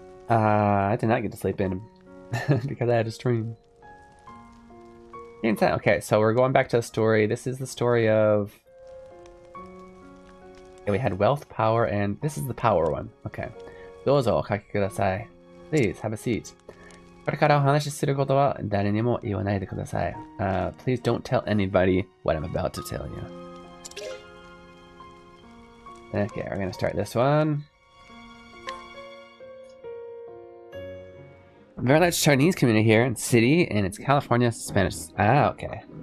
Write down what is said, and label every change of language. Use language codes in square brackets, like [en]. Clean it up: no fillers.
[en] I did not get to sleep in because I had a stream. Okay, so we're going back to the story. This is the story of... Okay, we had wealth, power, and this is the power one. Okay. [ja] どうぞお書きください。 [en] Please have a seat. [ja] これからお話しすることは誰にも言わないでください。 [en] Please don't tell anybody what I'm about to tell you. Okay, we're gonna start this one. Very large Chinese community here in city, and it's California Spanish. Ah, okay.